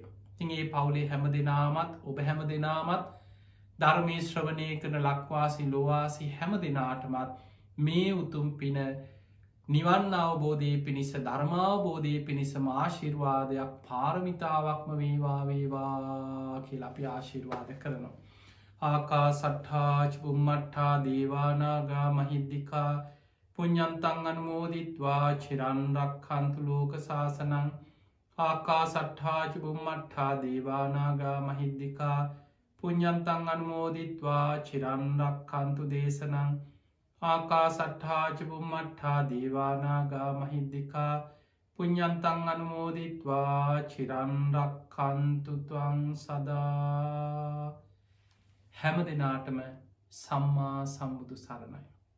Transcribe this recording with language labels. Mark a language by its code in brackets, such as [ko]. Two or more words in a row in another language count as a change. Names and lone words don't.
[si] ඉතින් ඒ පවුලේ හැම දෙනාමත් ඔබ හැම දෙනාමත් ධර්මයේ ශ්‍රවණය කරන ලක්වාසී ලෝවාසී හැම දෙනාටමත් මේ උතුම් පින නිවන් අවබෝධයේ පිණිස ධර්මාවබෝධයේ පිණිසම ආශිර්වාදයක් පාරමිතාවක්ම වේවා වේවා කියලා අපි ආශිර්වාද කරනවා. [pi] ආකාසට්ඨා ච බුම්මට්ඨා දේවා නාග මහිද්దికා පුඤ්ඤන්තං අනුමෝදිත්වා චිරන් රක්ඛන්තු ලෝක සාසනං ආකාසට්ඨා ච බුම්මට්ඨා දේවා නාග මහිද්దికා පුඤ්ඤන්තං අනුමෝදිත්වා චිරන් රක්ඛන්තු දේශනං ආකාසට්ඨා ච බුම්මට්ඨා දේවා නාග මහිද්దికා පුඤ්ඤන්තං අනුමෝදිත්වා චිරන් රක්ඛන්තු ත්වං සදා. [si] හැම දිනාටම සම්මා සම්බුදු සරණයි.